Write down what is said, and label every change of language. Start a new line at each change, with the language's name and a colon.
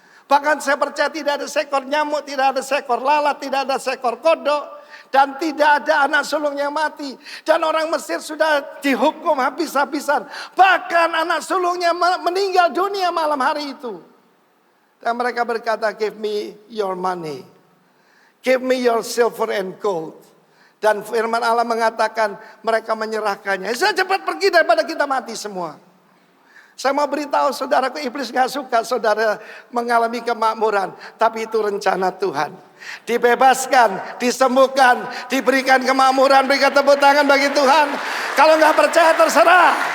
Indonesian: Bahkan saya percaya tidak ada seekor nyamuk, tidak ada seekor lalat, tidak ada seekor kodok. Dan tidak ada anak sulung yang mati. Dan orang Mesir sudah dihukum habis-habisan. Bahkan anak sulungnya meninggal dunia malam hari itu. Dan mereka berkata,
English: give me your money. Give me your silver and gold.
Indonesian: Dan firman Allah mengatakan mereka menyerahkannya. Saya cepat pergi daripada kita mati semua. Saya mau beritahu saudaraku, iblis gak suka saudara mengalami kemakmuran. Tapi itu rencana Tuhan. Dibebaskan, disembuhkan, diberikan kemakmuran. Berikan tepuk tangan bagi Tuhan. Kalau gak percaya terserah.